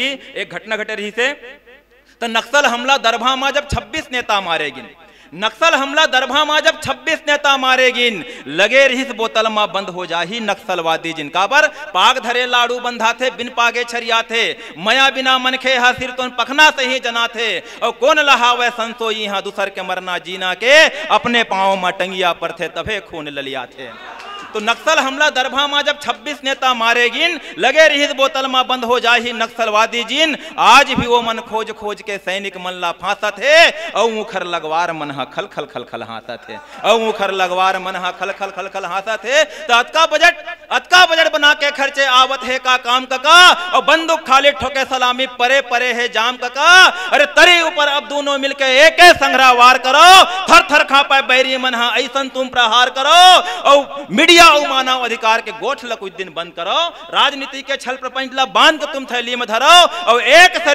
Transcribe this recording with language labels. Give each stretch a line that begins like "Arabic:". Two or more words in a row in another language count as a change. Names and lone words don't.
Chhattisgarhi: एक घटना घटे रही से, तो नक्सल हमला दरभा में जब 26 नेता मारे गिन, नक्सल हमला दरभा में जब 26 नेता मारे गिन, लगे रहीस बोतल में बंद हो जाही नक्सलवादी जिनका पर पाग धरे लाड़ू बंधा थे बिन पागे छरिया थे, मया बिना मनखे हासिर तो पखना से ही जना थे, और कौन लहावे संसोई हाँ दूसर के मरना जीना के, अपने पाँव में टंगिया पर थे तभे खून ललिया थे। तो नक्सल हमला दरभा में जब 26 नेता मारे गिन, लगे रहीस बोतल में बंद हो जाही नक्सलवादी जिन, आज भी वो मन खोज खोज के सैनिक मन ला फांसा थे और मुखर लगवार मन हा खल खल खल खल हासा थे, और मुखर लगवार मन हा खल खल खल खल हासा थे। तो अतका बजट बना के खर्चे आवत है का काम कका, और बंदूक खाली ठोके सलामी परे परे है जाम कका, अरे तरी ऊपर अब दोनों मिलके एक संग्रह वार करो, थर थर खापे बैरी मन हा ऐसन तुम प्रहार करो, और मीडिया मानव अधिकार के गोठला कुछ दिन बंद करो, राजनीति के छल प्रपंच ला बांध के तुम थैली में धरो, और एक